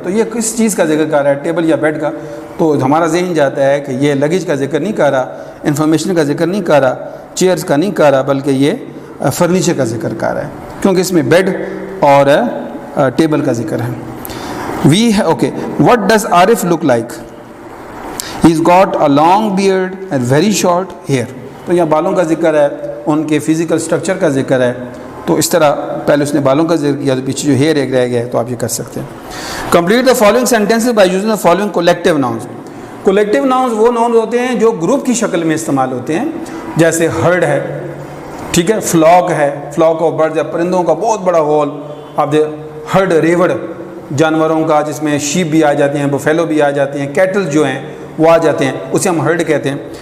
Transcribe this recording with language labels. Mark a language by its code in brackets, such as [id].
[ur] تو یہ کس چیز کا ذکر کر رہا ہے, ٹیبل یا بیڈ کا؟ تو ہمارا ذہن جاتا ہے کہ یہ لگیج کا ذکر نہیں کر رہا, انفارمیشن کا ذکر نہیں کر رہا, چیئرس کا نہیں کر رہا, بلکہ یہ فرنیچر کا ذکر کر رہا ہے, کیونکہ اس میں بیڈ اور ٹیبل کا ذکر ہے. [en] Okay, what does Arif look like? He's got a long beard and very short hair. [ur] تو یہاں بالوں کا ذکر ہے, ان کے فزیکل سٹرکچر کا ذکر ہے. تو اس طرح پہلے اس نے بالوں کا ذکر کیا تو پیچھے جو ہیئر ایک رہ گیا ہے, تو آپ یہ کر سکتے ہیں. [en] Complete the following sentences by using the following collective nouns. [ur] Collective nouns وہ nouns ہوتے ہیں جو گروپ کی شکل میں استعمال ہوتے ہیں, جیسے ہرڈ ہے, ٹھیک ہے, فلاک ہے, فلاک آف برڈز یا پرندوں کا بہت بڑا ہول. آپ ہرڈ ریوڑ جانوروں کا, جس میں شیپ بھی آ جاتے ہیں, بفیلو بھی آ جاتے ہیں, کیٹل جو ہیں وہ آ جاتے ہیں, اسے ہم ہرڈ کہتے ہیں.